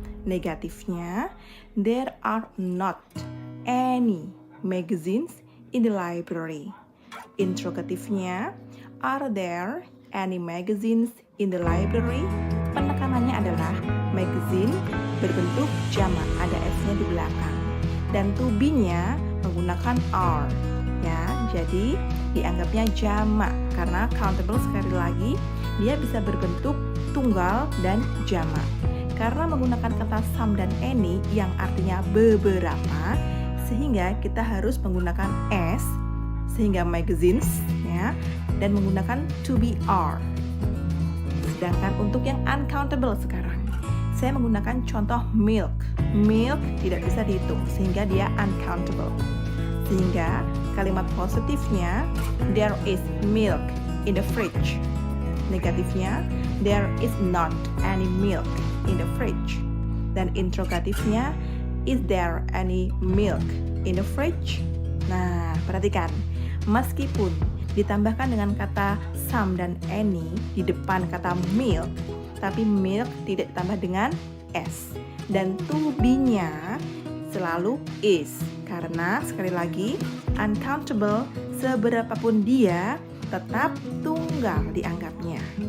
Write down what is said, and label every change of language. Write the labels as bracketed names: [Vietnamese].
[Indonesian] Negatifnya [English] there are not any magazines in the library. [Indonesian] Interrogatifnya [English] are there any magazines in the library? [Indonesian] Penekanannya adalah magazine berbentuk jamak, ada s-nya di belakang. Dan to be-nya menggunakan are ya. Jadi dianggapnya jamak karena countable sekali lagi dia bisa berbentuk tunggal dan jamak. Karena menggunakan kata some dan any yang artinya beberapa, sehingga kita harus menggunakan s sehingga magazines ya, dan menggunakan to be are. Sedangkan untuk yang uncountable sekarang, saya menggunakan contoh milk. Milk tidak bisa dihitung sehingga dia uncountable. Sehingga kalimat positifnya [English] there is milk in the fridge. Negatifnya there is not any milk in the fridge. [Indonesian] Dan interrogatifnya [English] is there any milk in the fridge? [Indonesian] Nah, perhatikan. Meskipun ditambahkan dengan kata some dan any di depan kata milk, tapi milk tidak ditambah dengan s. Dan to be-nya selalu is. Karena sekali lagi uncountable seberapapun dia tetap tunggal dianggapnya.